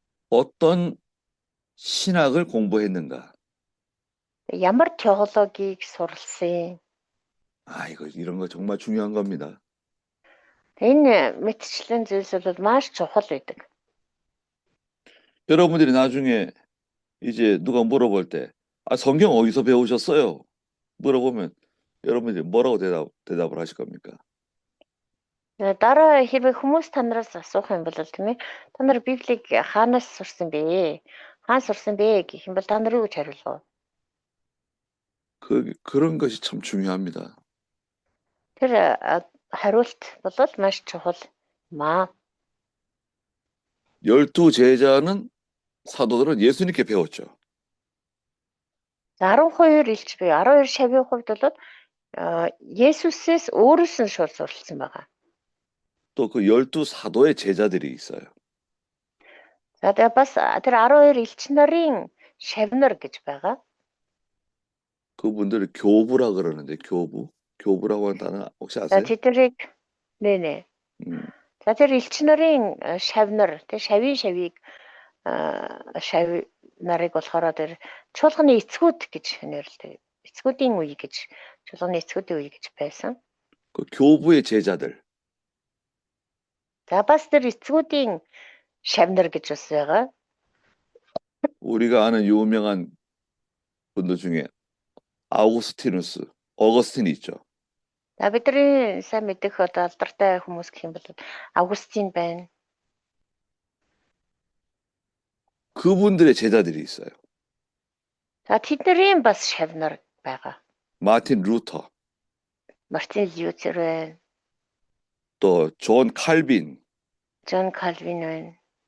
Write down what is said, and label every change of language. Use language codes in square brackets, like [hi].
[ko] 어떤 신학을 공부했는가? [mn] Ямар теологийг суралсан? [ko] 이런 거 정말 중요한 겁니다. [mn] Энэ мэдчлэн зүйлс бол маш чухал байдаг. [ko] 여러분들이 나중에 이제 누가 물어볼 때, 성경 어디서 배우셨어요? 물어보면 여러분들이 뭐라고 대답을 하실 겁니까? [mn] Дараа хэрвээ хүмүүс танараас асуух юм бол тийм ээ. Та нар Библийг хаанаас сурсан бэ? Хаан сурсан бэ гэх юм бол та нар юу гэж хариулах вэ? [ko] 그런 것이 참 중요합니다. [mn] Тэр хариулт бол маш чухал юм аа. [ko] 12 제자는 사도들은 예수님께 배웠죠. [mn] 12 элч буюу 12 шавийн хувьд бол Есүсээс өөрөөс нь шууд суралцсан байгаа. [ko] 또 그 12 사도의 제자들이 있어요. [mn] За тэгээ бас тэр 12 элч нарын шавнар гэж байгаа. [ko] 그분들을 교부라 그러는데 교부라고 하는 단어 혹시 За 아세요? [mn] тэднийг нэ. За тэр элч нарын шавнар тэг шавийг шав нарыг болохоор тэр чуулганы эцгүүд гэж нэрлэдэг. Эцгүүдийн үе гэж чуулганы эцгүүдийн үе гэж байсан. [ko] 그 교부의 제자들. [mn] За бас тэр эцгүүдийн шавнар гэж бас байгаа. [ko] 우리가 아는 유명한 분들 중에 어거스틴이 있죠. [mn] За бидний сайн мэдэх одоо алдартай хүмүүс гэх юм бол Августин байна. [ko] 그분들의 제자들이 있어요. [mn] За тэдний бас шавнар байгаа. [ko] 마틴 루터, [mn] Мартин Лютер байна. [ko] 또 존 칼빈, [mn] Джон Кальвин байна.